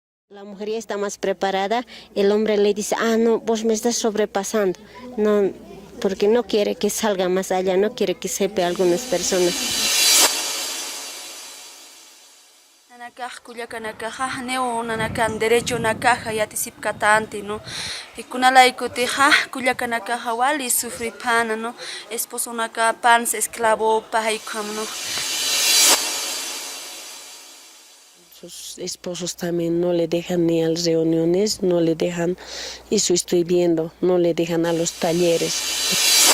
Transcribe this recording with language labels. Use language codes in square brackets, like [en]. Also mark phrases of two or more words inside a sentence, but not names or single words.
[es] La mujer ya está más preparada, el hombre le dice, no, vos me estás sobrepasando, no, porque no quiere que salga más allá, no quiere que sepa algunas personas. [ay] Nanakan derecho nakaja yatisipkatante no y kunalaikuti kullakanakaja wali sufripana no esposo naka pans esclavo pahaikam no. [es] Sus esposos también no le dejan ni a las reuniones, no le dejan, eso estoy viendo, no le dejan a los talleres.